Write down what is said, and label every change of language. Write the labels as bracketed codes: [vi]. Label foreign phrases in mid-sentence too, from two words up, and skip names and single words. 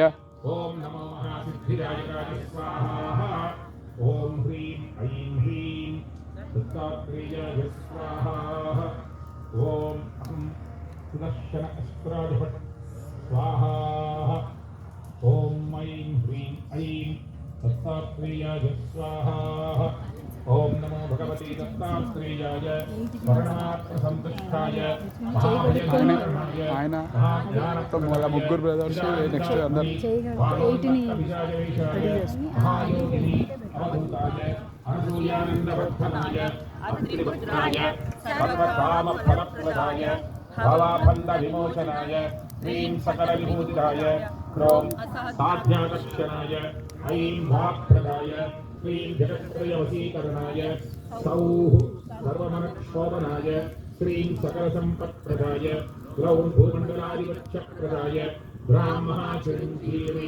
[sa] ओम नमो महासिद्धिराजराज स्वाहा ओम ह्रीं ऐं ह्रीं दत्तात्रेयाय स्वाहा ओम अहं सुदर्शन अस्त्राधिपत् स्वाहा ओम ऐं ह्रीं ऐं दत्तात्रेयाय स्वाहा ओम नमो भगवते दत्तात्रेयाय स्मरणात्मसंतुष्टाय महाभयनारायणाय [te] ఆయన [sa] महाज्ञानत्वं [te] వాళ్ళ ముగ్గురు [en] brothers next [te] అందరు [sa] महायोगिनी अवधूताय अनसूयानन्दवर्धनाय अत्रिपुत्राय सर्वकामफलप्रदाय भवाबन्धविमोचनाय ह्रीं सकलविभूतिदाय क्रों साध्याकर्षणाय ऐं वाक्प्रदाय ह्रीं जगत्त्रयवशीकरणाय सौः सर्वमनक्षोभनाय श्रीं सकलसम्पत्प्रदाय ग्रौं भूमण्डलाधिपत्यप्रदाय ब्राह्मणाचिरञ्जीवी